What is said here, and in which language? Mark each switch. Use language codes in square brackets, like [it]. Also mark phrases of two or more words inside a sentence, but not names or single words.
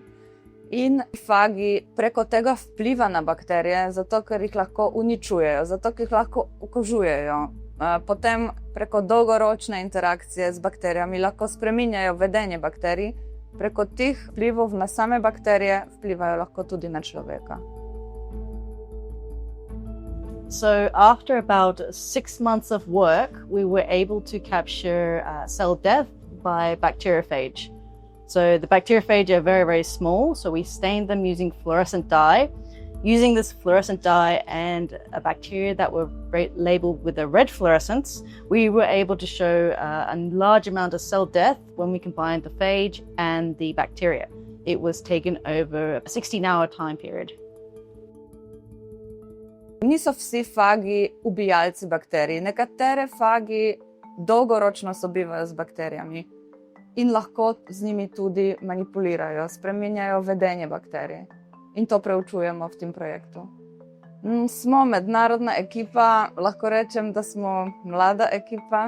[sl] In fagi preko tega vpliva na bakterije, zato ker jih lahko uničujejo, zato ker jih lahko okužujejo. Potem preko dolgoročne interakcije z bakterijami lahko spreminjajo vedenje bakterij. Preko teh vplivov na same bakterije vplivajo lahko tudi na človeka. [en] So after about 6 months of work, we were able to capture cell death by bacteriophage. So the bacteriophage are very, very small, so we stained them using fluorescent dye. Using this fluorescent dye and a bacteria that were labeled with a red fluorescence, we were able to show a large amount of cell death when we combined the phage and the bacteria. It was taken over a 16-hour time period. [sl] Niso vsi fagi ubijalci bakterij. Nekatere fagi dolgoročno sobivajo z bakterijami in lahko z njimi tudi manipulirajo, spreminjajo vedenje bakterij. In to preučujemo v tem projektu. Smo mednarodna ekipa, lahko rečem, da smo mlada ekipa.